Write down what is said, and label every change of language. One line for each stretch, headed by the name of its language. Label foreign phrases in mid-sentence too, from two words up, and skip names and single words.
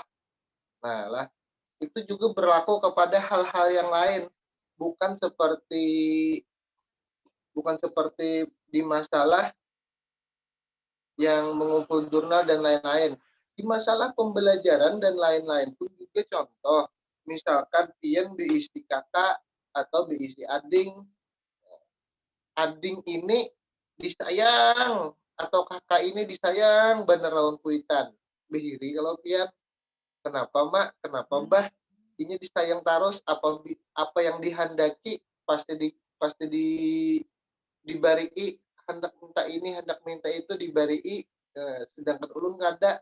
Indonesian: Nah, lah itu juga berlaku kepada hal-hal yang lain, bukan seperti di masalah yang mengumpul jurnal dan lain-lain. Di masalah pembelajaran dan lain-lain pun juga contoh,
Banjar: misalkan pian diisi kakak atau diisi ading. Ading ini disayang atau kakak ini disayang bener lawan kuitan. Behiri kalau pian, kenapa mak, kenapa mbah, ini disayang terus, apa yang dihendaki pasti dibari, hendak minta ini, hendak minta itu dibari, sedangkan ulun nggak ada.